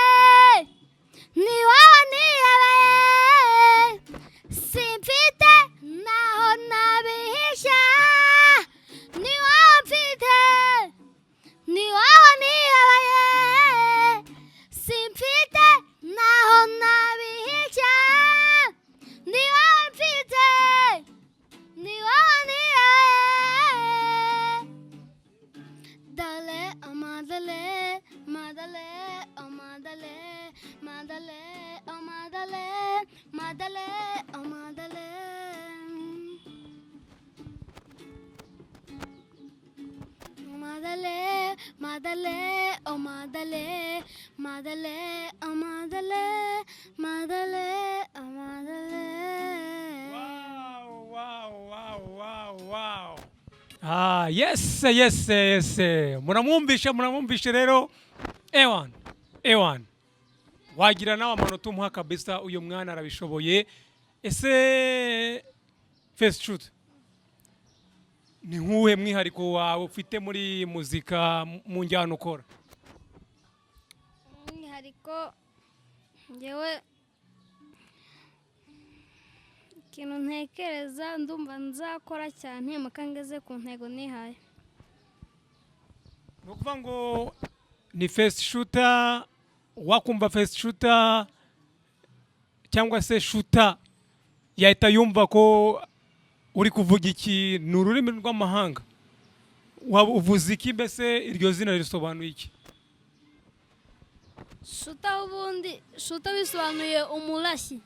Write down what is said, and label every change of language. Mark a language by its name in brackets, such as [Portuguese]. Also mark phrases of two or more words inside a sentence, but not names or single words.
[Kinyarwanda] ni wowe nihebeye simfite naho nabihisha ni wowe mfite ni wowe nihebeye simfite naho nabihisha ni wowe mfite ni wowe nihebeye Dale, oh madale, madale, oh madale, madale, oh madale, madale, oh madale. Madale, madale, oh madale, madale, oh madale, madale, oh madale. [English] Wow. Yes. [Kinyarwanda] Munamwumvishe rero. Ewan. Wagira nawe amanota umuha kabisa uyu mwana arabishoboye. Ese [English] first shoot. [Kinyarwanda] Ni nkuhe mwihariko wawe ufite muri muzika mu njyana ukora? Umwihariko njyewe ikintu ntekereza ndumva nzakora cyane mukangeze ku ntego nihaye. Nukuvuga ngo ni [English] first shooter, [Kinyarwanda] wakumva [English] first shooter [Kinyarwanda] cyangwa se shooter yahita yumva ko uri kuvuga iki ni ururimi rw'amahanga. Uvuze iki mbese iryo zina risobanuye iki? Shooter bisobanuye umurashyi.